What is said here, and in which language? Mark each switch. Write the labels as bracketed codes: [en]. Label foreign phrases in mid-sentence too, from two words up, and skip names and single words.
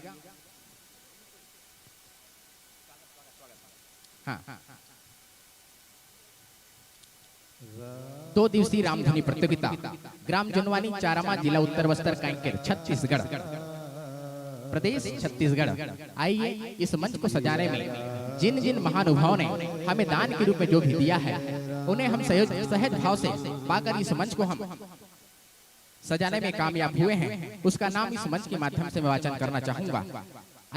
[hi] हाँ 2 दिवसीय रामधुनी प्रतियोगिता ग्राम जुनवानी चारामा जिला उत्तर बस्तर कांकेर छत्तीसगढ़ प्रदेश छत्तीसगढ़। आइए इस मंच को सजाने में जिन जिन महानुभावों ने हमें दान के रूप में जो भी दिया है उन्हें हम सहज भाव से पाकर इस मंच को हम सजाने में कामयाब हुए हैं, उसका नाम इस मंच के माध्यम से मैं वाचन करना चाहूंगा।